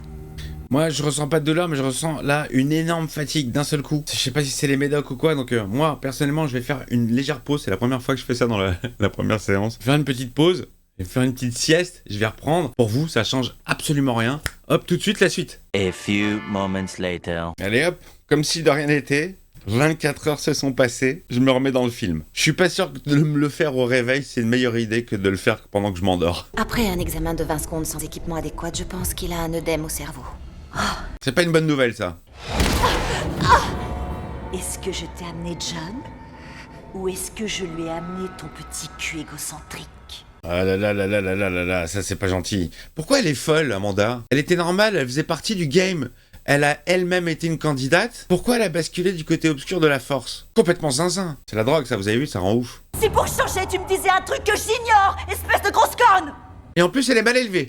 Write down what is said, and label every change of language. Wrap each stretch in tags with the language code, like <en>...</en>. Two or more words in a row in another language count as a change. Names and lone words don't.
<fr>Moi, je ressens pas de douleur, mais je ressens là une énorme fatigue d'un seul coup. Je sais pas si c'est les médocs ou quoi, donc moi, personnellement, je vais faire une légère pause. C'est la première fois que je fais ça dans la première séance. Je vais faire une petite pause, je vais faire une petite sieste, je vais reprendre. Pour vous, ça change absolument rien. Hop, tout de suite, la suite.</fr> <en>A few moments later.</en> <fr>Allez hop, comme si de rien n'était. 24 heures se sont passées, je me remets dans le film. Je suis pas sûr que de me le faire au réveil, c'est une meilleure idée que de le faire pendant que je m'endors. Après un examen de 20 secondes sans équipement adéquat, je pense qu'il a un œdème au cerveau. C'est pas une bonne nouvelle, ça. Est-ce que je t'ai amené John? Ou est-ce que je lui ai amené ton petit cul égocentrique? Ah là là là là là là là là, ça c'est pas gentil. Pourquoi elle est folle, Amanda? Elle était normale, elle faisait partie du game. Elle a elle-même été une candidate. Pourquoi elle a basculé du côté obscur de la force? Complètement zinzin. C'est la drogue, ça, vous avez vu, ça rend ouf. Si pour changer, tu me disais un truc que j'ignore, espèce de grosse conne! Et en plus, elle est mal élevée.</fr>